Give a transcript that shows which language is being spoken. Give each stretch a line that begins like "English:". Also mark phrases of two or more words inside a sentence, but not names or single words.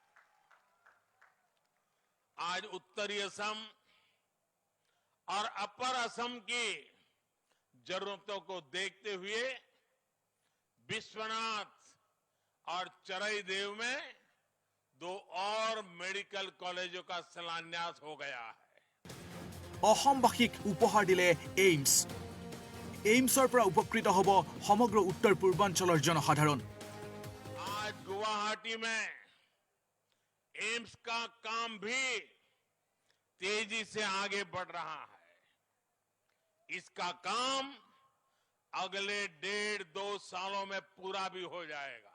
Hindi: आज उत्तरी असम और अपर असम की जरूरतों को देखते हुए विश्वनाथ और चराईदेव में 2 और मेडिकल कॉलेजों का शिलान्यास हो गया है।
Assamese: অসমবাসীক উপহাৰ দিলে এইমছ। এইমছৰ পৰা উপকৃত হ'ব সমগ্ৰ উত্তৰ পূৰ্বাঞ্চলৰ জনসাধাৰণ।
Hindi: आज गुवाहाटी में एम्स का काम भी तेजी से आगे बढ़ रहा है। इसका काम अगले 1.5-2 सालों में पूरा भी हो जाएगा।